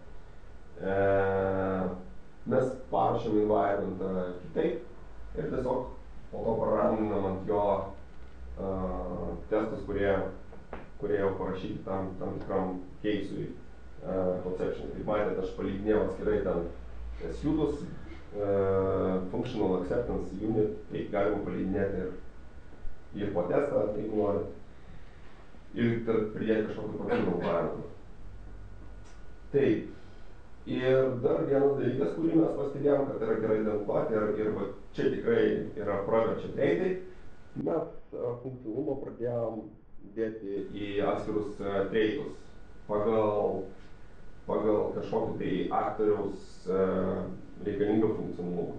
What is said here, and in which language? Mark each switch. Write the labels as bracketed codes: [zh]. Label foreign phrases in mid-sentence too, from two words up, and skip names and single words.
[lt] mes parašėm environmentą kitaip ir tiesiog po to paraminam ant jo testus, kurie jau parašyti tam tikram case'ui conception. Kaip matėte, aš palydinėjau atskirai ten suitus, [en] functional acceptance unit, [lt] tai galima palydinėti ir po testą, jeigu norit, ir pridėti kažkokį papildomą parametrą. Taip, Ir dar vienas dalykas, kurį mes pastebėjom, kad yra gerai identifikuoti ir va, čia tikrai yra praverčia greitai, mes funkcionalumą pradėjom dėti į atskirus treitus pagal kažkokį tai aktoriaus reikalingą funkcionalumą.